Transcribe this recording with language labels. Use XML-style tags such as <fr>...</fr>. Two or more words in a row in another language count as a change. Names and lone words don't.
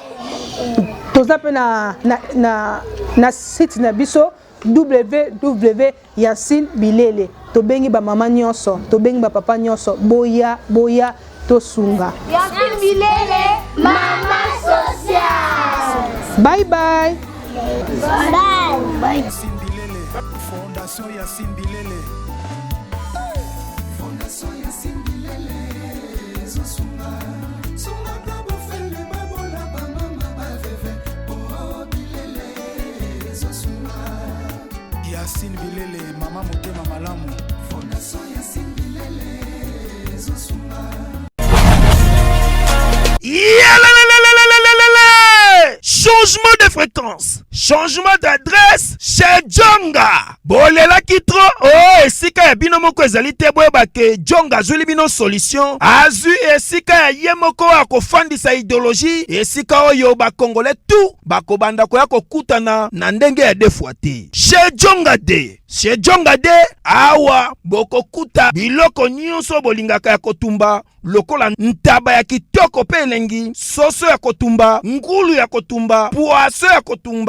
<ln>na site na biso www.yassine Bilele tobengi ba mama nyonso tobengi ba papa nyonso boya tosunga. Yassine Bilele, mama sociale.</ln> <en>Bye bye. Bye. Yassine Bilele.</en> <fr>Fondation Yassine Bilele. Fondation Yassine Bilele.</fr> <ln>Zosunga. Sunga kabo fele babola ba mama ba veve. Oh Bilele. Zosunga. Yassine Bilele, mama motema malamu. Fondation Yassine Bilele. Zosunga.</ln> <fr>Changement de fréquence, changement d'adresse chez Djonga.</fr> <ln>Bolela kitro, oh, esika ya bino moko ezali te boyeba ke Djonga azuli bino solution. Azu esika ya ye moko akofandisa idéologie, esika oyo ba Congolais tout bakobanda koya kokutana na ndenge ya defwa te.</ln> <fr>Chez Djonga de. Chez Djonga</fr> <ln>de awa bokokuta biloko nyonso bolingaka ya kotumba lokola ntaba ya kitoko pe elengi, soso ya kotumba, ngulu ya kotumba, poaso ya kotumba.</ln>